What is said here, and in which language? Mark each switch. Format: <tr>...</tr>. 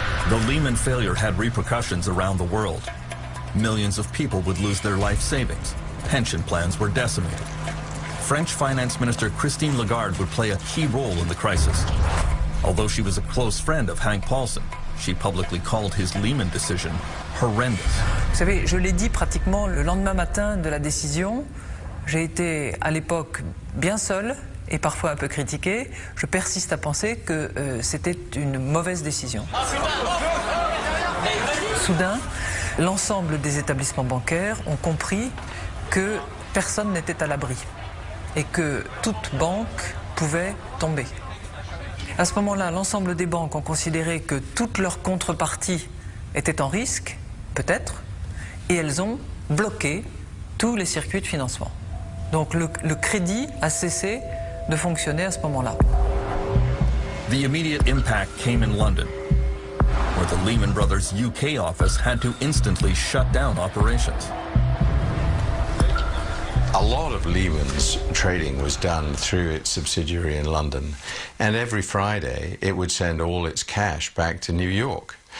<en>The Lehman failure had repercussions around the world. Millions of people would lose their life savings. Pension plans were decimated. French Finance Minister Christine Lagarde would play a key role in the crisis. Although she was a close friend of Hank Paulson, she publicly called his Lehman decision horrendous.</en> <fr>Vous savez, je l'ai dit pratiquement le lendemain matin de la décision. J'ai été à l'époque bien seul et parfois un peu critiqué. Je persiste à penser que c'était une mauvaise décision. Soudain, l'ensemble des établissements bancaires ont compris que personne n'était à l'abri et que toute banque pouvait tomber. À ce moment-là, l'ensemble des banques ont considéré que toutes leurs contreparties étaient en risque, peut-être, et elles ont bloqué tous les circuits de financement. Donc le crédit a cessé de fonctionner à ce moment-là.</fr> <en>The immediate impact came in London, where the Lehman Brothers UK office had to instantly shut down operations. A lot of Lehman's trading was done through its subsidiary in London, and every Friday it would send all its cash back to New York.</en>